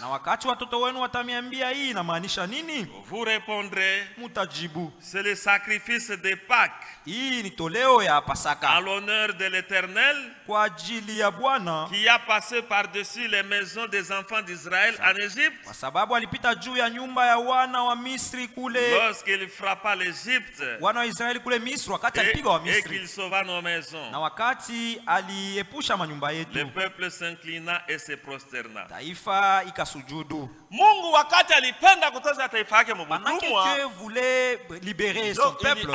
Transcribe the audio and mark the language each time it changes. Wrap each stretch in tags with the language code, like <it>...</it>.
<sw>Na wakati watoto wenu watamiambia hii inamaanisha nini?</sw> <fr>Vous répondrez,</fr> <sw>mutajibu,</sw> <fr>c'est le sacrifice de Pâques.</fr> <sw>Hii ni toleo ya Pasaka.</sw> <fr>À l'honneur de l'Éternel,</fr> <sw>kwa ajili ya Bwana,</sw> <fr>qui a passé par-dessus les maisons des enfants d'Israël en Égypte.</fr> <sw>Kwa sababu alipita juu ya nyumba ya wana wa Misri kule.</sw> <fr>Lorsqu'il frappa l'Égypte.</fr> <sw>Wana wa Israeli kule Misri wakati alipiga wa Misri.</sw> <fr>Et qu'il sauva nos maisons.</fr> <sw>Na wakati aliepusha manyumba yetu.</sw> <fr>Le peuple s'inclina et se prosterna.</fr> <sw>Taifa ikasujudu. Mungu wakati alipenda kutoza taifa yake mbutumwa.</sw> <fr>Dieu voulait libérer son peuple.</fr>